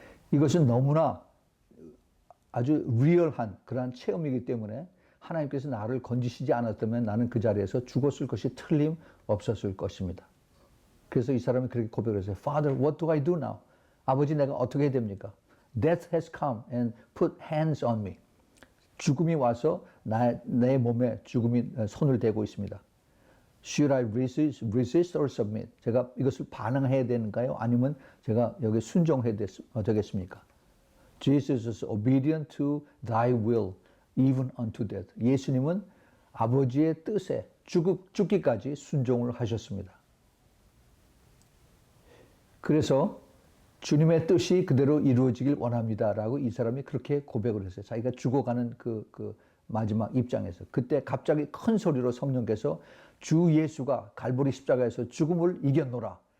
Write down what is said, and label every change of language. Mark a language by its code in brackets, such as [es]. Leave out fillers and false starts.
[ko] 이것은 너무나 아주 리얼한 그러한 체험이기 때문에 하나님께서 나를 건지시지 않았다면 나는 그 자리에서 죽었을 것이 틀림없었을 것입니다. 그래서 이 사람이 그렇게 고백을 했어요. [en] Father, what do I do now? [ko] 아버지, 내가 어떻게 해야 됩니까? [en] Death has come and put hands on me. [ko] 죽음이 와서 내 몸에 죽음이 손을 대고 있습니다. [en] Should I resist or submit? [ko] 제가 이것을 반응해야 되는가요? 아니면 제가 여기 순종해야 되겠습니까? [en] Jesus is obedient to thy will, even unto death. [ko] 예수님은 아버지의 뜻에 죽기까지 순종을 하셨습니다. 그래서 주님의 뜻이 그대로 이루어지길 원합니다라고 이 사람이 그렇게 고백을 했어요. 자기가 죽어가는 마지막 입장에서 그때 갑자기 큰 소리로 성령께서 주 예수가 갈보리 십자가에서 죽음을 이겼노라.